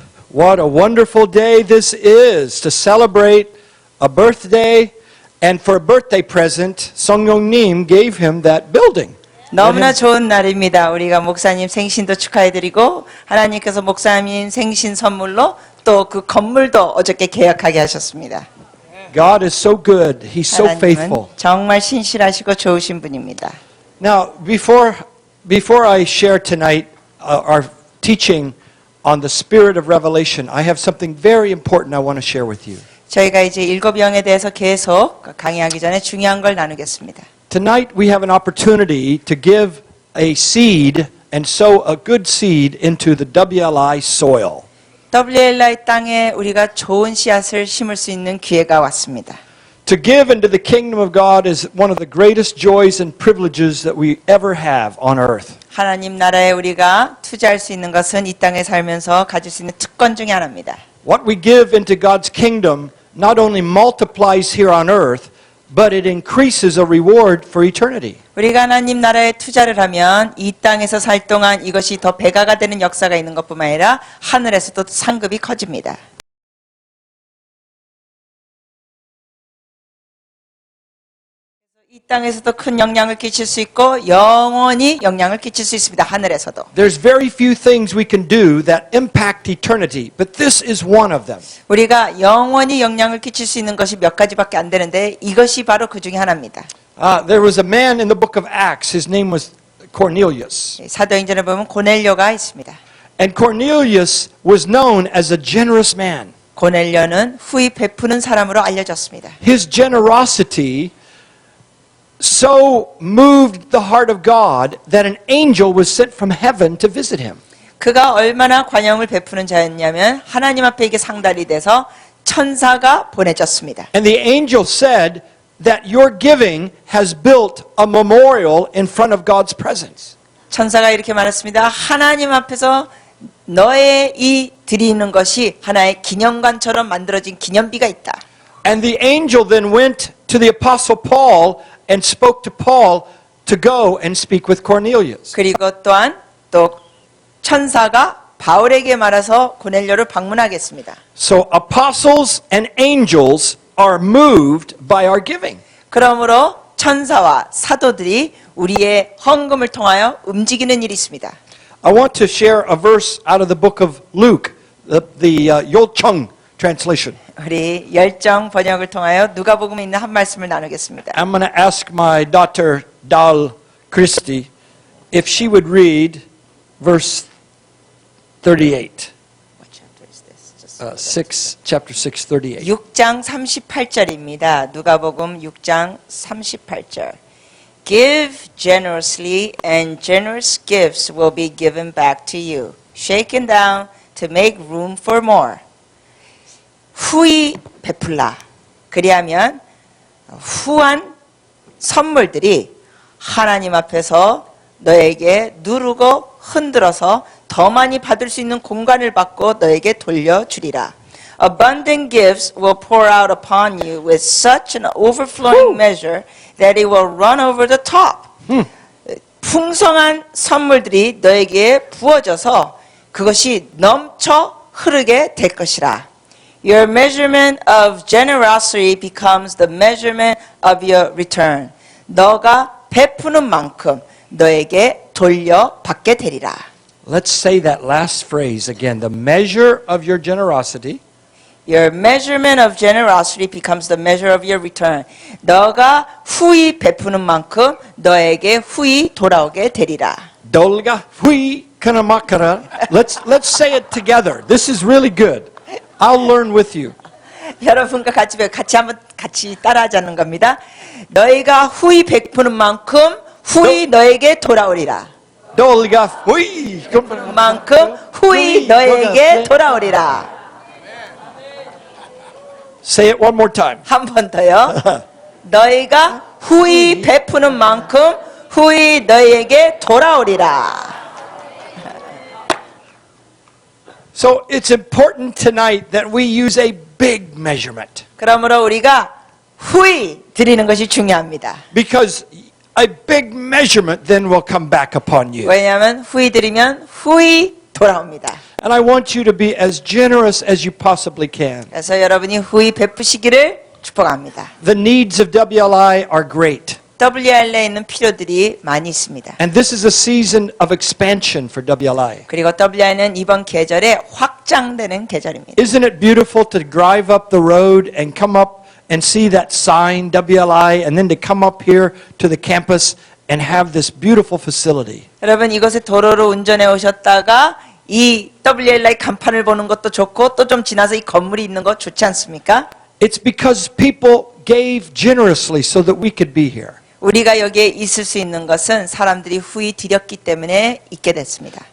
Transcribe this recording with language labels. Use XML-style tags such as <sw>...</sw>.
<en>What a wonderful day this is to celebrate a birthday. And for a birthday present, 성령님 gave him that building.</en> <ko>너무나 좋은 날입니다. 우리가 목사님 생신도 축하해드리고 하나님께서 목사님 생신 선물로 또 그 건물도 어저께 계약하게 하셨습니다.</ko> <en>God is so good. He's so faithful.</en> <ko>정말 신실하시고 좋으신 분입니다.</ko> <en>Now, before I share tonight our teaching on the spirit of revelation, I have something very important I want to share with you.</en> <ko>저희가 이제 일곱 영에 대해서 계속 강의하기 전에 중요한 걸 나누겠습니다.</ko> <en>Tonight we have an opportunity to give a seed and sow a good seed into the WLI soil.</en> <ko>WLI 땅에 우리가 좋은 씨앗을 심을 수 있는 기회가 왔습니다.</ko> <en>To give into the kingdom of God is one of the greatest joys and privileges that we ever have on earth.</en> <ko>하나님 나라에 우리가 투자할 수 있는 것은 이 땅에 살면서 가질 수 있는 특권 중에 하나입니다.</ko> <en>What we give into God's kingdom not only multiplies here on earth, but it increases a reward for eternity.</en> <ko>우리가 하나님 나라에 투자를 하면 이 땅에서 살 동안 이것이 더 배가가 되는 역사가 있는 것뿐만 아니라 하늘에서도 상급이 커집니다. 이 땅에서도 큰 영향을 끼칠 수 있고 영원히 영향을 끼칠 수 있습니다. 하늘에서도.</ko> <en>There's very few things we can do that impact eternity, but this is one of them.</en> <ko>우리가 영원히 영향을 끼칠 수 있는 것이 몇 가지밖에 안 되는데 이것이 바로 그 중에 하나입니다.</ko> <en>There was a man in the book of Acts. His name was Cornelius.</en> <ko>사도행전에 보면 고넬료가 있습니다.</ko> <en>And Cornelius was known as a generous man.</en> <ko>고넬료는 후히 베푸는 사람으로 알려졌습니다.</ko> <en>His generosity so moved the heart of God that an angel was sent from heaven to visit him.</en> <ko>그가 얼마나 관용을 베푸는 자였냐면 하나님 앞에 이게 상달이 돼서 천사가 보내졌습니다.</ko> <en>And the angel said that your giving has built a memorial in front of God's presence.</en> <ko>천사가 이렇게 말했습니다. 하나님 앞에서 너의 이 드리는 것이 하나의 기념관처럼 만들어진 기념비가 있다.</ko> <en>And the angel then went to the apostle Paul and spoke to Paul to go and speak with Cornelius.</en> <ko>그리고 또한 또 천사가 바울에게 말해서 고넬료를 방문하겠습니다.</ko> <en>So apostles and angels are moved by our giving.</en> <ko>그러므로 천사와 사도들이 우리의 헌금을 통하여 움직이는 일이 있습니다.</ko> <en>I want to share a verse out of the book of Luke, the Yolchung translation.</en> <ko>우리 열정 번역을 통하여 누가복음에 있는 한 말씀을 나누겠습니다.</ko> <en>I'm going to ask my daughter Dal Christie if she would read verse 38. What chapter is this? 6, chapter 6, 38.</en> <ko>6장 38절입니다. 누가복음 6장 38절.</ko> <en>Give generously and generous gifts will be given back to you. Shaken down to make room for more.</en> <ko>후히 베풀라. 그리하면 후한 선물들이 하나님 앞에서 너에게 누르고 흔들어서 더 많이 받을 수 있는 공간을 받고 너에게 돌려주리라.</ko> <en>Abundant gifts will pour out upon you with such an overflowing measure that it will run over the top.</en> <ko>풍성한 선물들이 너에게 부어져서 그것이 넘쳐 흐르게 될 것이라.</ko> <en>Your measurement of generosity becomes the measurement of your return.</en> <ko>너가 베푸는 만큼 너에게 돌려받게 되리라.</ko> <en>Let's say that last phrase again. The measure of your generosity Your measurement of generosity becomes the measure of your return.</en> <ko>너가 후히 베푸는 만큼 너에게 후히 돌아오게 되리라. dolga hui kanamakara.</ko> <en>Let's say it together. This is really good. I'll learn with you.</en> <ko>여러분과 같이 따라하자는 겁니다. 너희가 후히 베푸는 만큼 후히 너에게 돌아오리라. dolga hui 만큼 후히 너에게 돌아오리라.</ko> <en>Say it one more time.</en> <ko>한 번 더요. 너희가 후히 베푸는 만큼 후히 너희에게 돌아오리라.</ko> <en>So it's important tonight that we use a big measurement.</en> <ko>그러므로 우리가 후히 드리는 것이 중요합니다.</ko> <en>Because a big measurement then will come back upon you.</en> <ko>왜냐하면 후히 드리면 후히 돌아옵니다.</ko> <en>And I want you to be as generous as you possibly can.</en> <ko>그래서 여러분이 후히 베푸시기를 축복합니다.</ko> <en>The needs of WLI are great.</en> <ko>WL에 있는 필요들이 많이 있습니다.</ko> <en>And this is a season of expansion for WLI.</en> <ko>그리고 WL는 이번 계절에 확장되는 계절입니다.</ko> <en>Isn't it beautiful to drive up the road and come up and see that sign, WLI, and then to come up here to the campus and have this beautiful facility?</en> <ko>여러분 이곳에 도로로 운전해 오셨다가 이 WLI 간판을 보는 것도 좋고 또 좀 지나서 이 건물이 있는 거 좋지 않습니까?</ko> <en>It's because people gave generously so that we could be here.</en> <ko>우리가 여기에 있을 수 있는 것은 사람들이 후히 드렸기 때문에 있게 됐습니다.</ko>